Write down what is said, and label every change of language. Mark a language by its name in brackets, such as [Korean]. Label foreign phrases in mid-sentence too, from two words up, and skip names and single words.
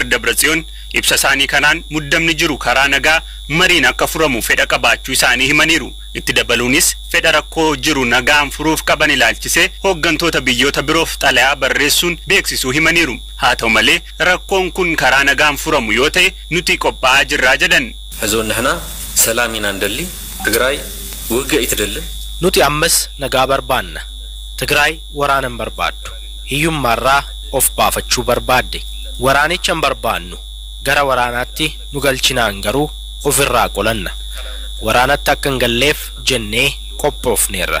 [Oromo] Dabratsiyoon ibsa isaanii kanaan muddamni jiru karaa nagaa mariin akka furamu fedha qabaachuu isaanii himaniiru. itti dabaluunis fedha rakkoo jiru nagaan furuuf qaban ilaalchisee hooggantoota biyyoota biroof xalayaa barreessuun beeksisuu himaniiru. haa ta'u malee rakkoon kun karaa nagaan furamu yoo ta'e nuti qophaa'aa jirraa jedhan. [Tigrinya] ሕዞን ንሕና ሰላም ኢና እንደሊ ትግራይ ውግእ ይትደልን [Oromo] nuti ammas nagaa barbaanna. Tigraay waraanan barbaaddu. hiyyummaarraa of baafachuu barbaadde. waraanicha hin barbaannu. gara waraanaatti nu galchinaan garuu ofirraa qolanna. waraanatti akka hin galleef jennee qophoofneerra.